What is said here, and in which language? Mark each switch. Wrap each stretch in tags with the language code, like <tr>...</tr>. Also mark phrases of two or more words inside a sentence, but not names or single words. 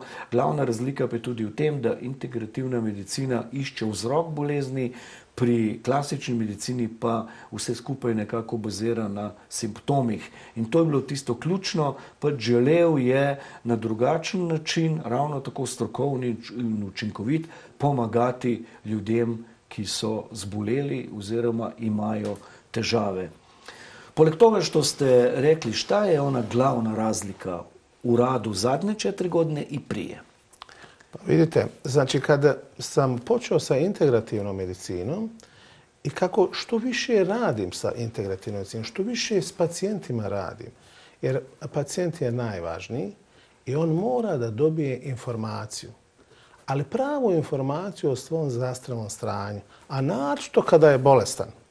<sl>Glavna razlika pa je tudi v tem, da integrativna medicina išče vzrok bolezni, pri klasični medicini pa vse skupaj nekako bazira na simptomih. In to je bilo tisto ključno, pač želel je na drugačen način, ravno tako strokovni in učinkovit, pomagati ljudem, ki so zboleli oziroma imajo težave.</sl> <bs>Poleg toga što ste rekli, šta je ona glavna razlika u radu zadnje 4 godine i prije? Pa vidite, znači kada sam počeo sa integrativnom medicinom i kako što više radim sa integrativnom medicinom, što više s pacijentima radim, jer pacijent je najvažniji i on mora da dobije informaciju, ali pravu informaciju o svom zdravstvenom stanju, a naročito kada je bolestan.</bs>